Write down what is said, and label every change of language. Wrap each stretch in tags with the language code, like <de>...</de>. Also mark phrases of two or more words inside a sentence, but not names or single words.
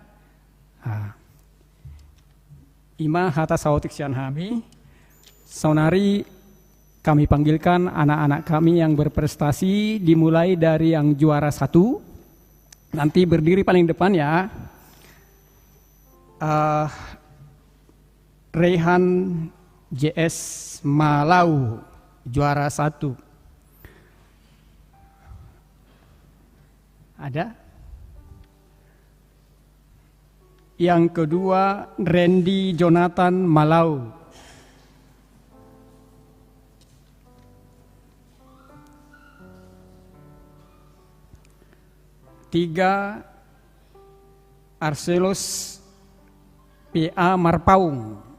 <bbc>Ima hata sautik sian hami, saunari</bbc> <id>kami panggilkan anak-anak kami yang berprestasi, dimulai dari yang juara 1. Nanti berdiri paling depan ya. Rehan JS Malau, juara 1. Ada? Yang kedua, Randy Jonathan Malau. Tiga, Arselos PA Marpaung.</id>